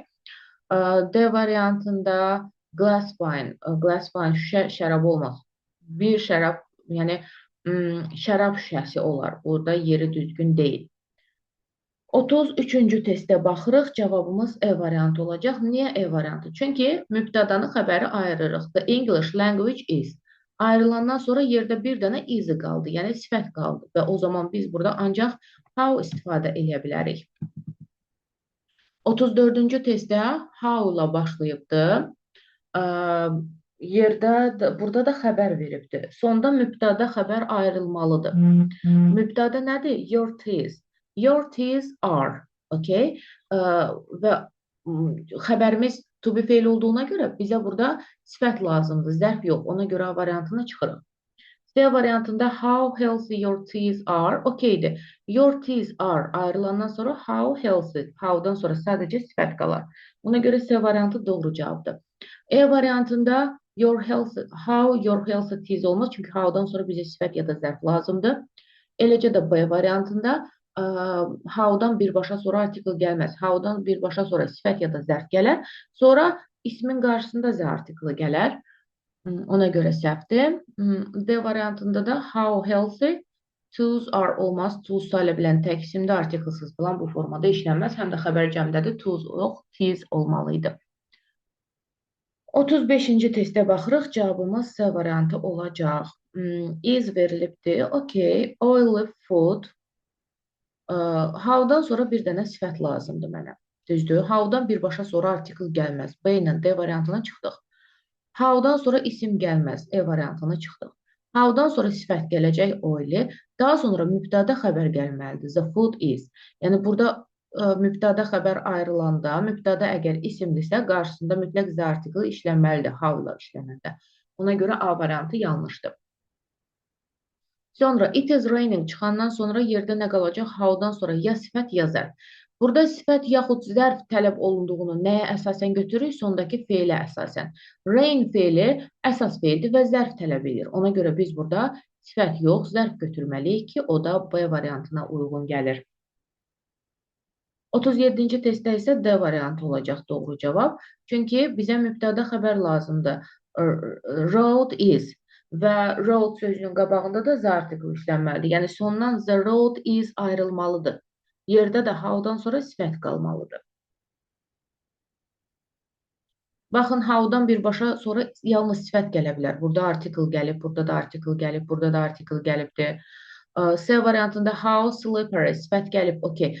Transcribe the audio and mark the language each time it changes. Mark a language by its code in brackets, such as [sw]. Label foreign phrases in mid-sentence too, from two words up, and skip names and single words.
[az] D variantında [en] glass wine [az] şüşə şərab olmaz. Bir şərab, yəni şərab şüşəsi olar. Burada yeri düzgün deyil. 33-cü testə baxırıq. Cavabımız E variantı olacaq. Niyə E variantı? Çünki mübtədanı xəbəri ayırırıq. [en] The English language is. [az] Ayrılandan sonra yerdə bir dənə is qaldı, yəni sifət qaldı. Və o zaman biz burada ancaq how istifadə edə bilərik. 34-cü testdə how ilə başlayıbdır. Burada da xəbər veribdir. Sonda mübtəda xəbər ayrılmalıdır. Mübtəda nədir? [en] Your teeth. Your teeth are. Okay? [az] Və xəbərimiz to be feil olduğuna görə bizə burada sifət lazımdır, zərf yox. Ona görə variantını çıxırıq. [en] C variantında how healthy your teeth are. Okeydir. Your teeth are ayrılandan sonra how healthy. How'dan sonra sadəcə sifət qalar. Ona görə C variantı doğru cavabdır. E variantında how your healthy teeth olmaz. [az] Çünki how'dan sonra bizə sifət ya da zərf lazımdır. Eləcə də B variantında how'dan birbaşa sonra artikl gəlməz. How'dan birbaşa sonra sifət ya da zərf gələr. Sonra ismin qarşısında Z artiklı gələr. Ona görə səhvdir. D variantında da [en] how healthy tools are [az] olmaz. Tools sayıla bilən tək isimdə artiklsız falan bu formada işlənməz. Həm də xəbər cəmdədir. Tools yox, teas olmalıydı. 35-ci testə baxırıq. Cavabımız C variantı olacaq. [en] Is verilibdir. Okay. Oily food. [az] How'dan sonra bir dənə sifət lazımdır mənə. Düzdür. How'dan birbaşa sonra artikl gəlməz. B ilə D variantına çıxdıq. How'dan sonra isim gəlməz. E variantına çıxdıq. How'dan sonra sifət gələcək oily. Daha sonra mübtəda xəbər gəlməlidir. [en] The food is. [az] Yəni burada mübtəda xəbər ayrılanda, mübtəda əgər isimdirsə, qarşısında mütləq Z artiklı işlənməlidir. How ilə işlənəndə. Ona görə A variantı yanlışdır. Sonra [en] it is raining [az] çıxandan sonra yerdə nə qalacaq? How'dan sonra ya sifət ya zərf. Burada sifət yaxud zərf tələb olunduğunu nəyə əsasən götürürük? Sondakı feilə əsasən. Rain feili əsas feildir və zərf tələb edir. Ona görə biz burada sifət yox, zərf götürməliyik ki, o da B variantına uyğun gəlir. 37-ci testdə isə D variantı olacaq doğru cavab. Çünki bizə mübtəda xəbər lazımdır. [en] Road is. [az] Və road sözünün qabağında da Z artiklı işlənməlidir. Yəni sondan [en] the road is [az] ayrılmalıdır. Yerdə də how'dan sonra sifət qalmalıdır. Baxın, how'dan birbaşa sonra yalnız sifət gələ bilər. Burada artikl gəlib, burada da artikl gəlib, burada da artikl gəlibdir. C variantında [en] how slippery [az] sifət gəlib, okey.